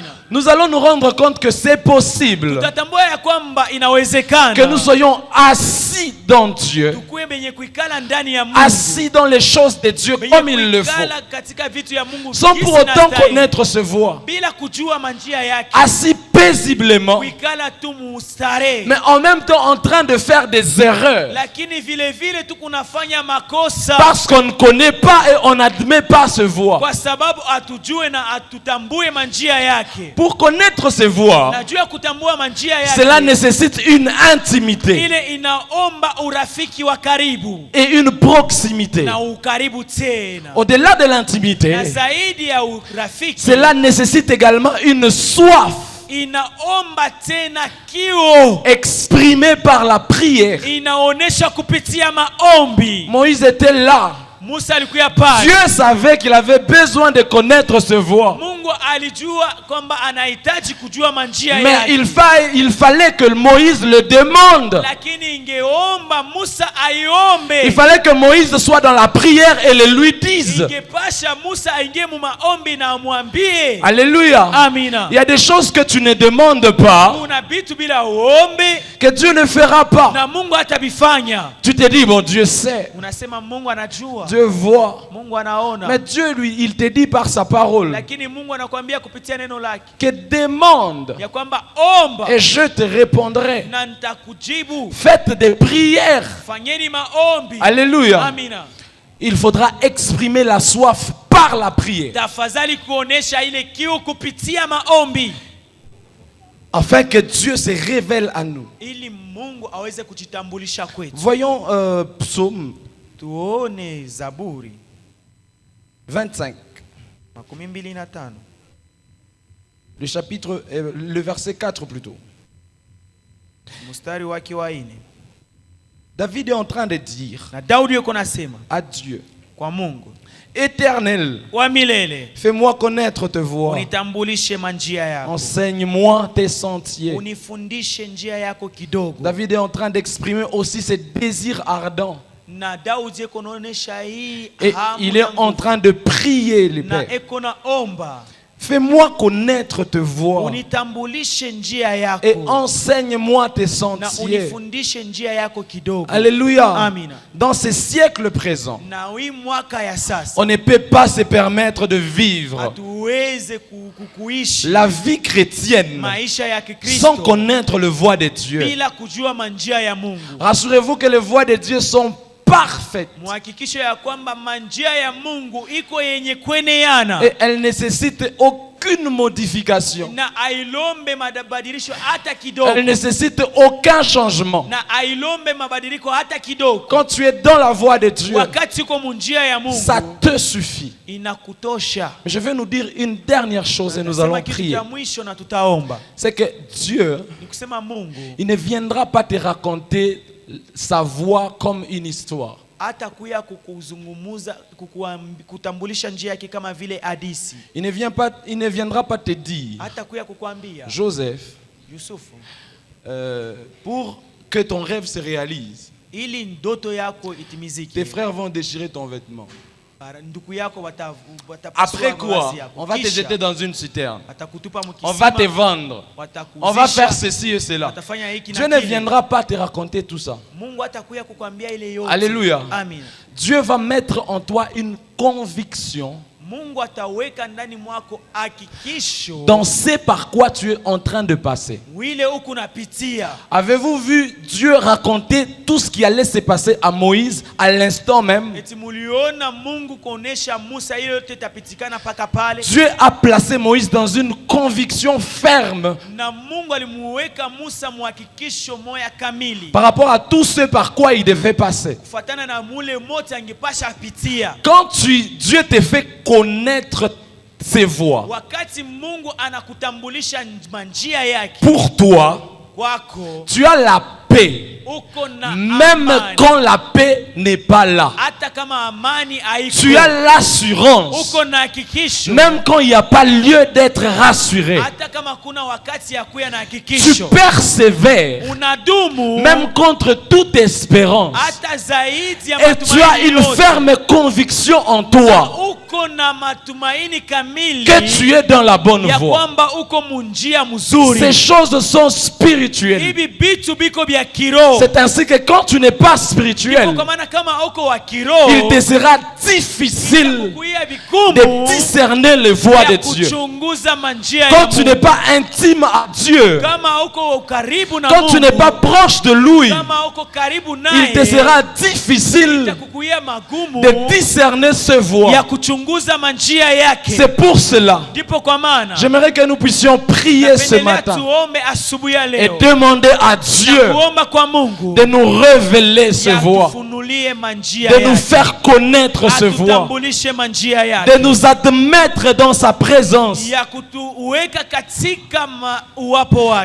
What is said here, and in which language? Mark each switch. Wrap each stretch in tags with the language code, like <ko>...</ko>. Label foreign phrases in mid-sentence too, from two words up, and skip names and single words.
<fr>Nous allons nous rendre compte que c'est possible que nous soyons assis dans Dieu, assis dans les choses de Dieu comme il le faut, sans pour autant connaître ce voie, assis paisiblement,</fr> <sw>kuikala tu mustare,</sw> <fr>mais en même temps en train de faire des erreurs.</fr> <sw>lakini vile vile tu kunafanya makosa</sw> <fr>Parce qu'on ne connaît pas et on n'admet pas ses voies.</fr> <sw>kwa sababu atujue na atutambue manjia yake.</sw> <fr>Pour connaître ses voies,</fr> <sw>Najua kutambua manjia</sw> <fr>cela</fr> <sw>yake</sw> <fr>nécessite une intimité</fr> <sw>ile inaomba urafiki wa karibu</sw> <fr>et une proximité.</fr> <sw>na ukaribu tena,</sw> <fr>Au-delà de l'intimité,</fr> <sw>na zaidi ya urafiki</sw> <fr>cela nécessite également une soif</fr> <sw>inaomba tena kiu</sw> <fr>exprimée par la prière.</fr> <sw>inaonesha kupitia maombi.</sw> <fr>Moïse était là.</fr> <sw>Musa alikuwa pale.</sw> <fr>Dieu savait qu'il avait besoin de connaître ses voies.</fr> <sw>Mungu alijua kwamba anahitaji kujua manjia</sw> <fr>Mais</fr> <sw>yake,</sw> <fr>il fallait que Moïse le demande.</fr> <sw>lakini ingeomba Musa aiombe.</sw> <fr>Il fallait que Moïse soit dans la prière et le lui dise.</fr> <sw>Ingepasha Musa aingie mu maombi na amwambie.</sw> <fr>Alléluia.</fr> <sw>Amina.</sw> <fr>Il y a des choses que tu ne demandes pas,</fr> <sw>Kuna vitu bila uombe</sw> <fr>que Dieu ne fera pas.</fr> <sw>na Mungu atabifanya.</sw> <fr>Tu te dis, bon, Dieu sait,</fr> <sw>Unasema Mungu anajua,</sw> <fr>Dieu voit.</fr> <sw>Mungu anaona.</sw> <fr>Mais Dieu, lui, il te dit par sa parole</fr> <sw>Lakini Mungu anakuambia kupitia neno lake</sw> <fr>que demande</fr> <sw>ya kwamba omba</sw> <fr>et je te répondrai.</fr> <sw>na nitakujibu.</sw> <fr>Faites des prières.</fr> <sw>Fanyeni maombi.</sw> <fr>Alléluia.</fr> <sw>Amina.</sw> <fr>Il faudra exprimer la soif par la prière,</fr> <sw>Tafadhali kuonesha ile kiu kupitia maombi</sw> <fr>afin que Dieu se révèle à nous.</fr> <sw>ili Mungu aweze kujitambulisha kwetu.</sw> <fr>Voyons Psaume</fr> <sw>Tuone Zaburi</sw> <fr>25,</fr> <sw>25</sw> <fr>le chapitre, le verset 4 plutôt.</fr> <sw>mstari wake wa 4.</sw> <fr>David est en train de dire</fr> <sw>Na Daudi yuko nasema</sw> <fr>à Dieu,</fr> <sw>kwa Mungu,</sw> <fr>Éternel,</fr> <sw>wa milele,</sw> <fr>fais-moi connaître tes voies,</fr> <sw>unitambulishe manjia yako,</sw> <fr>enseigne-moi tes sentiers.</fr> <sw>unifundishe njia yako kidogo.</sw> <fr>David est en train d'exprimer aussi ses désirs ardents.</fr> <sw>Na Daudi yuko naonesha hii</sw> <fr>Et</fr> <sw>hamu</sw> <fr>il est</fr> <sw>na</sw> <fr>en</fr> <sw>nguvu.</sw> <fr>train de prier le</fr> <sw>Na</sw> <fr>Père.</fr> <sw>eko na omba</sw> <fr>Fais-moi connaître tes voies</fr> <sw>unitambulishe njia</sw> <fr>et</fr> <sw>yako</sw> <fr>enseigne-moi tes</fr> <sw>na</sw> <fr>sentiers.</fr> <sw>unifundishe njia yako kidogo.</sw> <fr>Alléluia.</fr> <sw>Amina.</sw> <fr>Dans ces siècles présents,</fr> <sw>Na hii mwaka ya sasa</sw> <fr>on ne peut pas se permettre de vivre</fr> <sw>hatuweze kuishi</sw> <fr>la vie chrétienne</fr> <sw>maisha ya</sw> <fr>sans</fr> <sw>Kikristo</sw> <fr>connaître le voie de Dieu.</fr> <sw>bila kujua manjia ya Mungu.</sw> <fr>Rassurez-vous que les voies de Dieu sont parfaites</fr> <sw>Muhakikisho ya kwamba manjia ya Mungu iko yenye kweneana</sw> <fr>et elles nécessitent aucune modification.</fr> <sw>na ailombe mabadilisho hata kidogo,</sw> <fr>Elles nécessitent aucun changement.</fr> <sw>na ailombe mabadiliko hata kidogo.</sw> <fr>Quand tu es dans la voie de Dieu,</fr> <sw>Wakati uko munjia ya Mungu</sw> <fr>ça te suffit.</fr> <sw>inakutosha.</sw> <fr>Mais je vais nous dire une dernière chose et nous allons</fr> <sw>Nasema kitu</sw> <fr>prier.</fr> <sw>cha mwisho na tutaomba.</sw> <fr>C'est que Dieu,</fr> <sw>Ni kusema Mungu</sw> <fr>il ne viendra pas te raconter sa voix comme une histoire.</fr> <sw>hata kuya kukuzungumuza kutambulisha njia yake kama vile hadisi.</sw> <fr>Il ne viendra pas te dire,</fr> <sw>Hata kuya kukwambia</sw> <fr>Joseph,</fr> <sw>Yusufu,</sw> <fr>pour que ton rêve se réalise,</fr> <sw>ili ndoto yako</sw> <fr>tes</fr> <sw>itimizike,</sw> <fr>frères vont déchirer ton vêtement.</fr> <sw>ndugu yako watapasua</sw> <fr>Après quoi,</fr> <sw>mavazi yako.</sw> <fr>on va te</fr> <sw>Kisha,</sw> <fr>jeter dans une citerne.</fr> <sw>watakutupa</sw> <fr>On va te</fr> <sw>mkisima,</sw> <fr>vendre.</fr> <sw>watakuzisha,</sw> <fr>On va faire ceci et cela.</fr> <sw>watafanya hiki</sw> <fr>Dieu</fr> <sw>na</sw> <fr>ne</fr> <sw>kile.</sw> <fr>viendra pas te raconter tout ça.</fr> <sw>Mungu hatakuya kukwambia ile yote.</sw> <fr>Alléluia.</fr> <sw>Amen.</sw> <fr>Dieu va mettre en toi une conviction</fr> <sw>Mungu ataweka ndani mwako hakikisho</sw> <fr>dans ce par quoi tu es en train de passer.</fr> <sw>wile huku napitia.</sw> <fr>Avez-vous vu Dieu raconter tout ce qui allait se passer à Moïse à l'instant même?</fr> <sw>Eti muliona Mungu kuonesha Musa ile yote itapitikana paka pale.</sw> <fr>Dieu a placé Moïse dans une conviction ferme</fr> <sw>Na Mungu alimuweka Musa muhakikisho moya kamili</sw> <fr>par rapport à tout ce par quoi il devait passer.</fr> <sw>kufuatana na mule mote angepasha pitia.</sw> <fr>Quand Dieu te fait connaître ses voies,</fr> <sw>Wakati Mungu anakutambulisha manjia yake</sw> <fr>pour toi,</fr> <sw>kwako,</sw> <fr>tu as la paix.</fr> <sw>uko na</sw> <fr>Même</fr> <sw>amani.</sw> <fr>quand la paix n'est pas là.</fr> <sw>Hata kama amani haiko,</sw> <fr>Tu as l'assurance.</fr> <sw>uko na hakikisho.</sw> <fr>Même quand il n'y a pas lieu d'être rassuré.</fr> <sw>Hata kama kuna wakati ya kuya na</sw> <fr>Tu</fr> <sw>hakikisho,</sw> <fr>persévères.</fr> <sw>unadumu</sw> <fr>Même contre toute espérance.</fr> <sw>hata zaidi ya</sw> <fr>Et tu as</fr> <sw>matumaini</sw> <fr>une</fr> <sw>yote.</sw> <fr>ferme conviction en toi</fr> <sw>Uko na matumaini kamili</sw> <fr>que tu es dans la bonne</fr> <sw>ya</sw> <fr>voie.</fr> <sw>kwamba uko munjia mzuri.</sw> <fr>Ces choses sont spirituelles.</fr> <sw>Hivi bitu biko bya kiroho.</sw> <fr>C'est ainsi que quand tu n'es pas spirituel,</fr> <sw>Kwa maana kama uko wa kiroho,</sw> <fr>il te sera difficile</fr> <sw>Kuya</sw> <fr>de</fr> <sw>vigumu</sw> <fr>discerner les voies de</fr> <sw>ya</sw> <fr>Dieu.</fr> <sw>kuchunguza manjia ya</sw> <fr>Quand tu n'es</fr> <sw>Mungu.</sw> <fr>pas intime à Dieu,</fr> <sw>Kama uko karibu na</sw> <fr>quand tu n'es</fr> <sw>Mungu,</sw> <fr>pas proche de lui,</fr> <sw>kama uko karibu</sw> <fr>il</fr> <sw>naye,</sw> <fr>te sera difficile</fr> <sw>itakukuia magumu</sw> <fr>de discerner ses</fr> <sw>ya</sw> <fr>voies.</fr> <sw>kuchunguza manjia yake.</sw> <fr>C'est pour cela,</fr> <sw>Ndipo kwa maana</sw> <fr>j'aimerais que nous puissions prier ce</fr> <sw>napendelea</sw> <fr>matin</fr> <sw>tuombe asubuhi ya</sw> <fr>et</fr> <sw>leo</sw> <fr>demander à</fr> <sw>na</sw> <fr>Dieu</fr> <sw>kuomba kwa Mungu</sw> <fr>de nous révéler ses</fr> <sw>ya</sw> <fr>voies,</fr> <sw>tufunulie manjia</sw> <fr>de nous</fr> <sw>yake,</sw> <fr>faire connaître ses voies,</fr> <sw>atutambulishe manjia yake,</sw> <fr>de nous admettre dans sa présence,</fr> <sw>ya kutuweka katika uwapo wake,</sw>